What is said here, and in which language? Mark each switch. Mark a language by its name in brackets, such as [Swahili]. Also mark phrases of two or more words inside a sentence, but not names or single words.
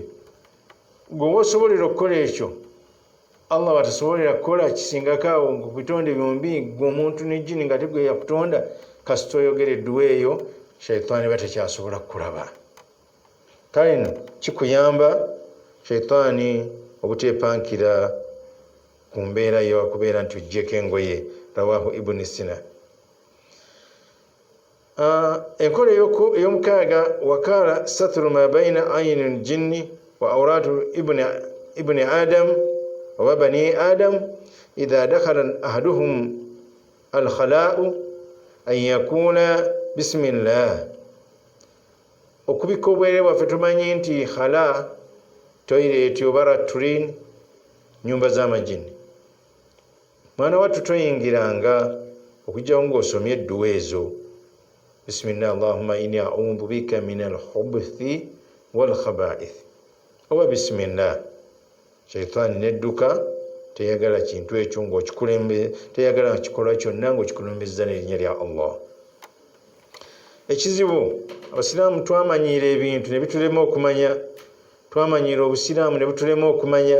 [Ganda] Gwe osobolera okukola ekyo, Allah batasobolera kukola kisingako awo ku bitonde byombi, gwe omuntu n'ejjini nga tegwe yakutonda, kasita oyogera edduwa eyo shaitaani batakyasobola kukulaba. Kale no kikuyamba shaitaani obuteepankira ku mbeera yokubeera nti ojjeko engoye. [Arabic] رواه ابن سينا. [Ganda] Enkola ey'omukaaga, [Arabic] وكان ستر ما بين أعين الجن وعورة ابن آدم وبني آدم إذا دخل أحدهم الخلاء أن يكون بسم الله. [Ganda] Okubika obwerere bwaffe tumanyi nti khala, toilet oba latrine, nyumba z'amajini. mwana wattu toyingiranga okujjawo ng'osomye edduwa ezo. [Arabic] بسم الله اللهم إني أعوذ بك من الخبث والخبائث. [Ganda] Oba bismillah. Shaitani nedduka teyagala kintu ekyo ng'okikulembe, teyagala kikolwa kyonna ng'okikulembeza n'erinnya lya Allah. Ekizibu abasiraamu twamanyiira ebintu ne bitulema okumanya, twamanyiira obusiraamu ne butulema okumanya.